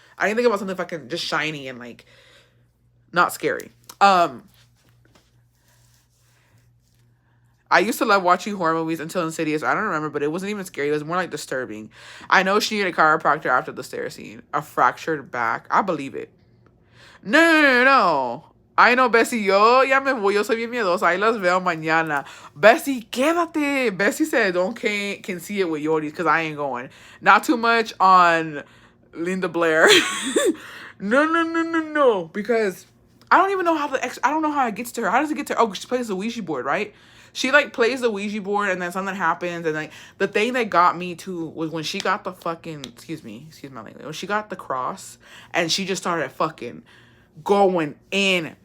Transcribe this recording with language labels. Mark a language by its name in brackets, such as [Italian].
[English] I need to think about something fucking just shiny and like not scary. I used to love watching horror movies until Insidious. I don't remember, but it wasn't even scary. It was more like disturbing. I know she needed a chiropractor after the stair scene. A fractured back. I believe it. No. [Spanish] Ay, no, Bessie, yo ya me voy. Yo soy bien miedosa. Ahí los veo mañana. Bessie, quédate. [English] Bessie said, don't can see it with Yodis because I ain't going. Not too much on Linda Blair. No. Because I don't even know how I don't know how it gets to her. How does it get to her? Oh, she plays the Ouija board, right? She like plays the Ouija board and then something happens, and like the thing that got me too was when she got the fucking excuse my language, when she got the cross and she just started fucking going in.